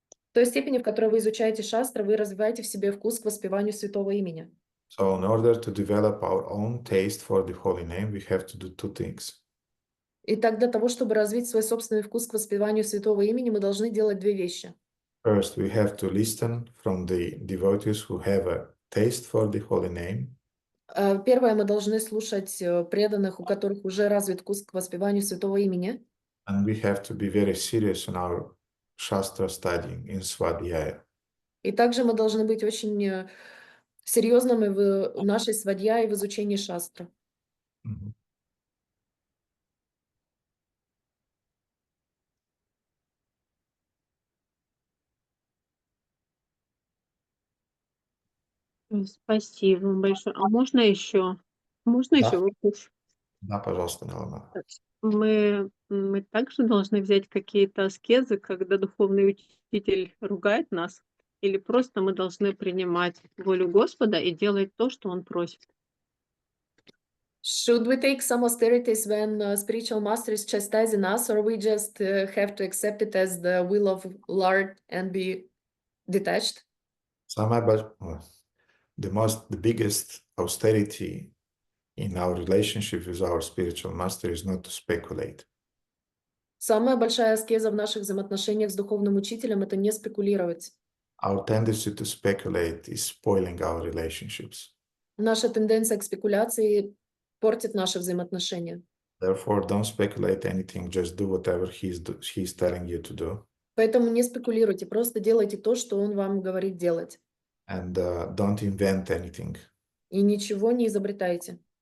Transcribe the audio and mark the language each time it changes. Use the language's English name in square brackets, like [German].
[Russian] В той степени, в которой вы изучаете шастры, вы развиваете в себе вкус к воспеванию святого имени. [English] So in order to develop our own taste for the holy name, we have to do two things. [Russian] Итак, для того, чтобы развить свой собственный вкус к воспеванию святого имени, мы должны делать две вещи. [English] First, we have to listen from the devotees who have a taste for the holy name. [Russian] Первое, мы должны слушать преданных, у которых уже развит вкус к воспеванию святого имени. [English] And we have to be very serious in our Shastra studying in Svadhyaya. [Russian] И также мы должны быть очень серьезными в нашей свадья и в изучении шастры. Mhm. Спасибо большое. А можно еще? Можно Да. еще вопрос? Да, пожалуйста, Нелана. Мы также должны взять какие-то аскезы, когда духовный учитель ругает нас, или просто мы должны принимать волю Господа и делать то, что Он просит? [English] Should we take some austerities when spiritual master is chastising us, or we just have to accept it as the will of Lord and be detached? The biggest austerity in our relationship with our spiritual master is not to speculate. [Russian] Самая большая аскеза в наших взаимоотношениях с духовным учителем – это не спекулировать. [English] Our tendency to speculate is spoiling our relationships. [Russian] Наша тенденция к спекуляции портит наши взаимоотношения. [English] Therefore, don't speculate anything, just do whatever he's telling you to do. [Russian] Поэтому не спекулируйте, просто делайте то, что он вам говорит делать. [English] And don't invent anything. [Russian] И ничего не изобретайте.